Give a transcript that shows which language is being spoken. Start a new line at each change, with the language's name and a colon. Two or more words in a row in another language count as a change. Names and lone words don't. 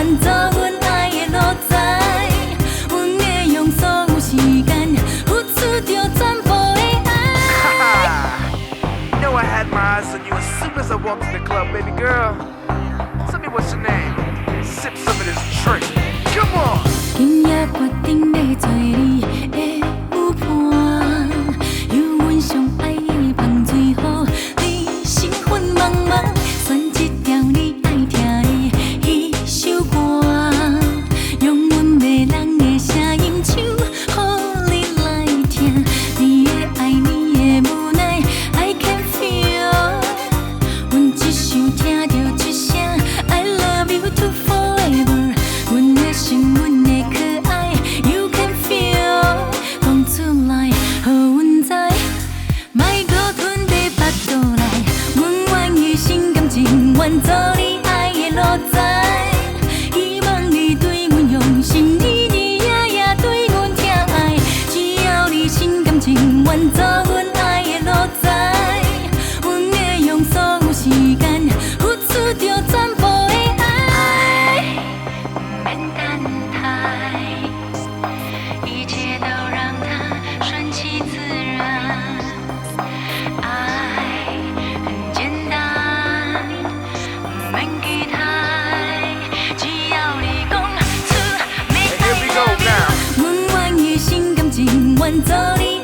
Min Nan Chinese: 阮爱的路在，阮会用所有时间付出着全部的爱。
English: You know I had my eyes on you as soon as I walked in the club, baby girl. Tell me what's your name? Sip some of this drink. Come on.
Min Nan Chinese: 今夜决定要做你的舞伴，有阮上爱的香水，予你身份茫茫，选一条你爱听的迄首歌，用阮迷人的声音唱，予你来听。你的爱，你的无奈 ，
English: I can feel。
Min Nan Chinese: 阮只想听着一声
English: I love you to forever。
Min Nan Chinese: 阮的心，阮的可爱 ，
English: You can feel。
Min Nan Chinese: 讲出来，予阮知，莫搁吞在腹肚内。阮愿意心甘情愿做你爱的路在，希望你对阮用心，你夜夜对阮疼爱。只要你心甘情愿做阮爱的路在，阮会用所有时间付出着全部的爱。免等待，一切都让它顺其自然。爱很简单，免期待，只要你讲出你
English: Here we go now.
Min Nan Chinese: 阮愿意心甘情愿做。